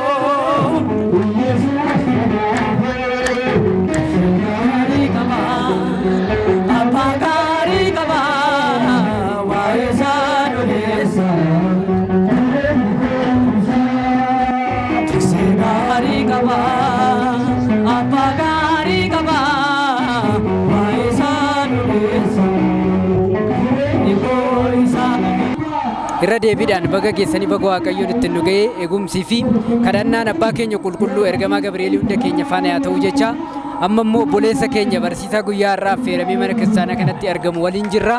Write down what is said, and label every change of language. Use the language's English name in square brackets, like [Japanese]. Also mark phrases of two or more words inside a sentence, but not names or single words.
[Oromo] አባ ጋሪ ቀባ ዋይሳን ኦዴሳ ጋሪ ቀባ አባ ጋሪ ቀባ ዋይሳን ኦዴሳ irra deebiidhaan baga geessanii baga waaqayyoon ittiin nu ga'ee eegumsii fi kadhannaan abbaa keenya qulqulluu ergamaa Gabri'eel hunda keenya faana haa ta'u jecha amma immoo obboleessa keenya barsiisaa guyyaa har'aa affeeramee mana kiristaanaa kanatti argamu waliin jirra.